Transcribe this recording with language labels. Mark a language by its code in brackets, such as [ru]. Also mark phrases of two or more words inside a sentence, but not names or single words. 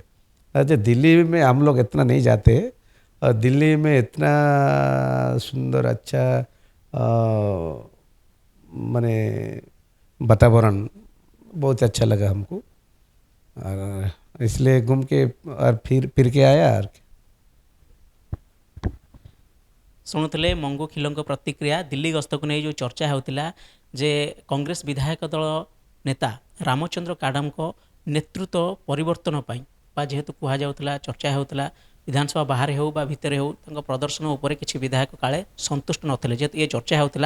[hi] अच्छा, दिल्ली में हम लोग इतना नहीं जाते, और दिल्ली में इतना सुंदर अच्छा माने वातावरण बहुत अच्छा लगा हमको, और इसलिए घूम के और फिर के आया। और [or] ଶୁଣୁଥିଲେ ମଙ୍ଗୁ ଖିଲଙ୍କ ପ୍ରତିକ୍ରିୟା। ଦିଲ୍ଲୀ ଗସ୍ତକୁ ନେଇ ଯେଉଁ ଚର୍ଚ୍ଚା ହେଉଥିଲା ଯେ କଂଗ୍ରେସ ବିଧାୟକ ଦଳ ନେତା ରାମଚନ୍ଦ୍ର କାଡ଼ାମଙ୍କ ନେତୃତ୍ୱ ପରିବର୍ତ୍ତନ ପାଇଁ, ବା ଯେହେତୁ କୁହାଯାଉଥିଲା, ଚର୍ଚ୍ଚା ହେଉଥିଲା ବିଧାନସଭା ବାହାରେ ହେଉ ବା ଭିତରେ ହେଉ ତାଙ୍କ ପ୍ରଦର୍ଶନ ଉପରେ କିଛି ବିଧାୟକ କାଳେ ସନ୍ତୁଷ୍ଟ ନଥିଲେ, ଯେହେତୁ ଏ ଚର୍ଚ୍ଚା ହେଉଥିଲା।